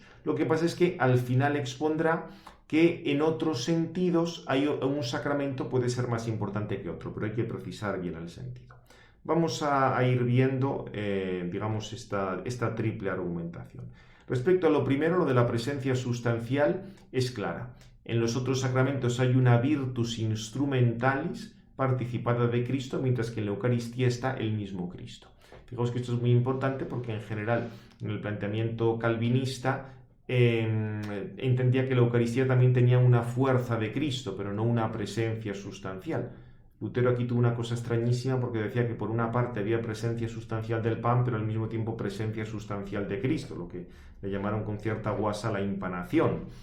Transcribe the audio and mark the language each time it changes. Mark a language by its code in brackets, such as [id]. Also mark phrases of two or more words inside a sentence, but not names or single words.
[es] Lo que pasa es que al final expondrá que en otros sentidos un sacramento puede ser más importante que otro, pero hay que precisar bien el sentido. Vamos a ir viendo, esta triple argumentación. Respecto a lo primero, lo de la presencia sustancial es clara. En los otros sacramentos hay una [la] virtus instrumentalis [es] participada de Cristo, mientras que en la Eucaristía está el mismo Cristo. Fijaos que esto es muy importante porque en general en el planteamiento calvinista entendía que la Eucaristía también tenía una fuerza de Cristo, pero no una presencia sustancial. Lutero aquí tuvo una cosa extrañísima porque decía que por una parte había presencia sustancial del pan, pero al mismo tiempo presencia sustancial de Cristo, lo que le llamaron con cierta guasa la impanación.